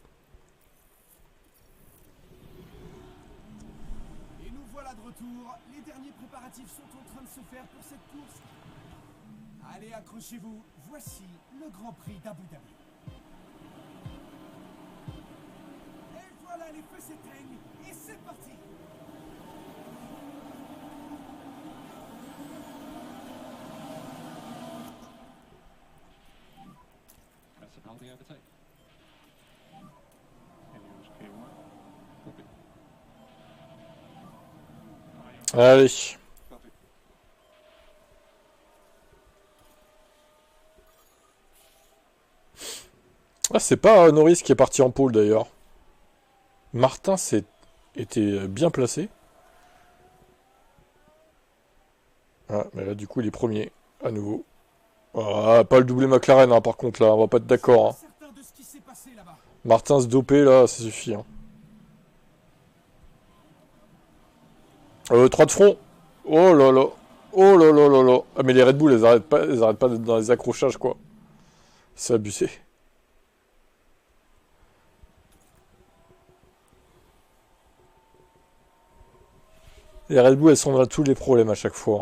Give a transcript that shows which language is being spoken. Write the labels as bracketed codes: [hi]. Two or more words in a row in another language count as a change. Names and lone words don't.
[fr] Et nous voilà de retour. Les derniers préparatifs sont en train de se faire pour cette course. Allez, accrochez-vous. Voici le Grand Prix d'Abu Dhabi. Et voilà, les feux s'éteignent. Et c'est parti. [en] Press and hold the overtake. Helios Q1. Copy. [fr] Allez. Copy. Ah, c'est pas Norris qui est parti en pôle, d'ailleurs. Martin était bien placé. Ah, mais là, du coup, il est premier, à nouveau. Ah, pas le doublé McLaren, hein, par contre, là, on va pas être d'accord. Hein. Certain de ce qui s'est passé là-bas. Martin se doper, là, ça suffit. Hein. 3 de front. Oh là là. Oh là là là là. Ah, mais les Red Bull, elles arrêtent pas d'être dans les accrochages, quoi. C'est abusé. Les Red Bull, elles sont dans tous les problèmes à chaque fois.